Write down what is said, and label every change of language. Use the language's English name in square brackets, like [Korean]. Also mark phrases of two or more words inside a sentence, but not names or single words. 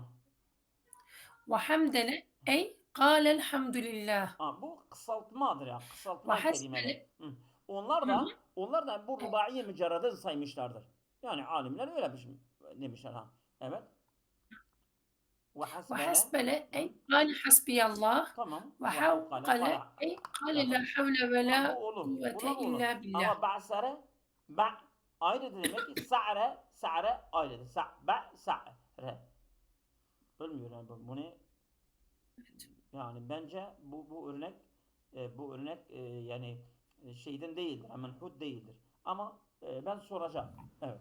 [Arabic] وحمدل أي قال الحمد لله. [Turkish] Bu kısaltmadır ya. Ve Kısaltma kelimeler. hasbele Hı. Onlar hı hı. da onlar da bu rubaiye mücerrede saymışlardır. Yani alimler öyle bir şey demişler ha. Evet. Ve hasbele. [Arabic] وحسبله [Turkish] Hı. [Arabic] أي قال حسبي الله [Turkish] Tamam. Ve havkale [Arabic] وحوقل kala. أي قال لا [Turkish] Tamam. [Arabic] حول [Turkish] Bu [Arabic] ولا [Turkish] olur. [Arabic] قوة [Turkish] Bunlar olur. [Arabic] إلا بالله. [Turkish] Ama ba'sare ayrı demek ki sa're ayrıdır. Sa're. Bilmiyorum yani bu ne yani bence bu örnek yani şeyden değildir. Menhut değildir. Ama ben soracağım. Evet.